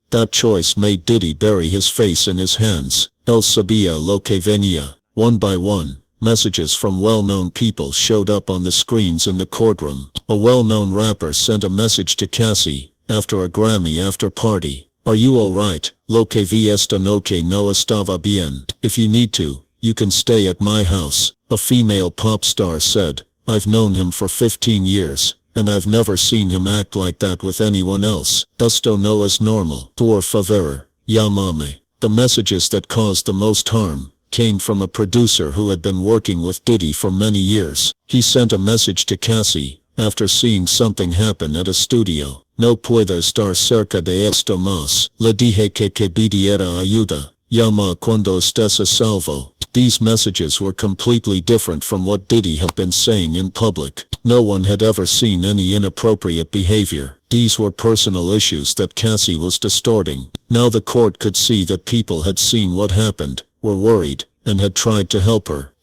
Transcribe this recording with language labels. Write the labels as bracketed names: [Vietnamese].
[English] That choice made Diddy bury his face in his hands. [Spanish] Él sabía lo que venía. [English] One by one, messages from well-known people showed up on the screens in the courtroom. A well-known rapper sent a message to Cassie after a Grammy after party. "Are you alright? [Spanish] Lo que vi esta noche no estaba bien. [English] If you need to, you can stay at my house." A female pop star said, "I've known him for 15 years, and I've never seen him act like that with anyone else. [Spanish] Esto no es normal. Por favor, llámame." [English] The messages that caused the most harm came from a producer who had been working with Diddy for many years. He sent a message to Cassie after seeing something happen at a studio. [Spanish] "No puedo estar cerca de esto más. Le dije que pidiera ayuda. Llama cuando estés a salvo." [English] These messages were completely different from what Diddy had been saying in public. No one had ever seen any inappropriate behavior. These were personal issues that Cassie was distorting. Now the court could see that people had seen what happened, were worried, and had tried to help her.